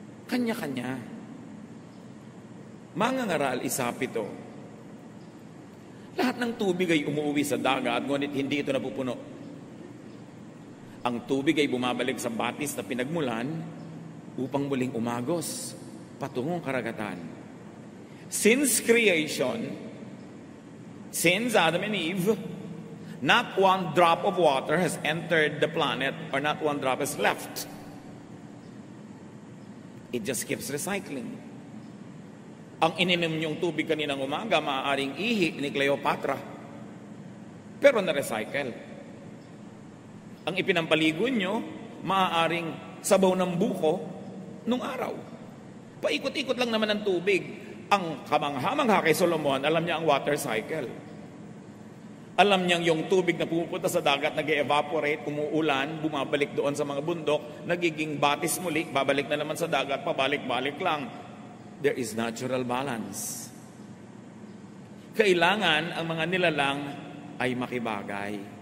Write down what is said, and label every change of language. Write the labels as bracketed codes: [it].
[tl] Kanya-kanya. Mangangaral, isapito. Lahat ng tubig ay umuwi sa dagat, ngunit hindi ito napupuno. Ang tubig ay bumabalik sa batis na pinagmulan upang muling umagos patungong karagatan. [en] Since creation, since Adam and Eve, not one drop of water has entered the planet or not one drop has left. It just keeps recycling. [tl] Ang ininom niyong tubig kaninang umaga, maaaring ihi ni Cleopatra. Pero na-recycle. Ang ipinampaligo niyo, maaaring sabaw ng buko nung araw. Paikot-ikot lang naman ang tubig. Ang kamangha-mangha kay Solomon, alam niya ang water cycle. Alam niyang yung tubig na pumupunta sa dagat, nag-evaporate, umuulan, bumabalik doon sa mga bundok, nagiging batis muli, babalik na naman sa dagat, pabalik-balik lang. [en] There is natural balance. [tl] Kailangan ang mga nilalang ay makibagay.